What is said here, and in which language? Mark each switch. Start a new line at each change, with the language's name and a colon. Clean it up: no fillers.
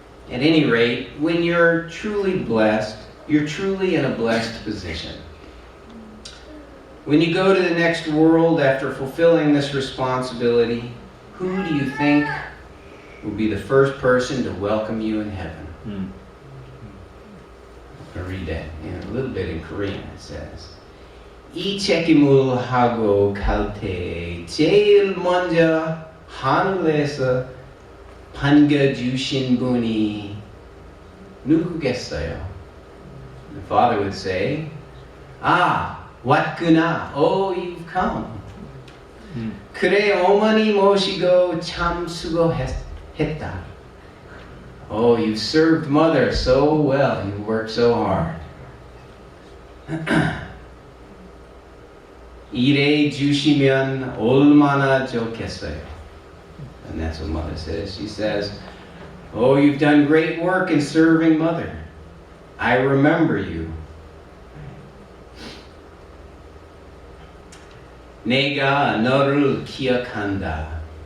English: At any rate, when you're truly blessed, you're truly in a blessed position. When you go to the next world after fulfilling this responsibility, who do you think will be the first person to welcome you in heaven? I'll read that a little bit in Korean. It says,
Korean: 이 책임을 하고 갈 때 제일 먼저 하늘에서 반겨주신 분이 누구겠어요?
English: The Father would say,
Korean: 왔구나.
English: Oh, you've come.
Korean: 그래 어머니 모시고 참 수고했다.
English: Oh, you've served mother so well. You worked so hard.
Korean: 일해 주시면 얼마나 좋겠어요.
English: And that's what mother says. She says, oh, you've done great work in serving mother. I remember you.
Korean: 내가 너를 기억한다.